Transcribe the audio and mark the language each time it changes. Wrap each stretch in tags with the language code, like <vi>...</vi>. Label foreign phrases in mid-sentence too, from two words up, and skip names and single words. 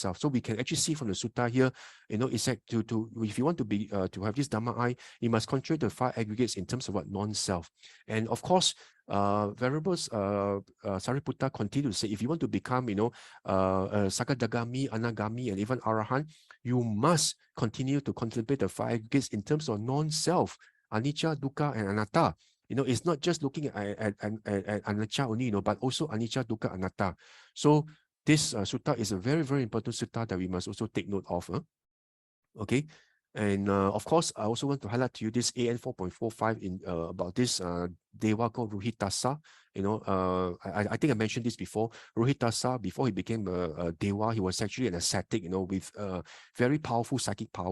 <en>So we can actually see from the sutta here, it's like if you want to be to have this Dhamma eye, you must concentrate the 5 aggregates in terms of what? Non-self. And of course, Venerable Sariputta continued to say, if you want to become, Sakadagami, Anagami, and even Arahant, you must continue to contemplate the 5 aggregates in terms of non-self,</en> <pi>anicca, dukkha, and anatta.</pi> <en>It's not just looking at anicca only, but also</en> <pi>anicca, dukkha, anatta.</pi> <en>So this sutta is a very, very important sutta that we must also take note of. Okay. And of course, I also want to highlight to you this AN 4.45 in about this Dewa called 𝓢𝓾𝓷𝓭𝓪𝓂. I think I mentioned this before. 𝓢𝓾𝓷𝓲, before he became a Dewa, he was actually an ascetic, with very powerful psychic powers.</en>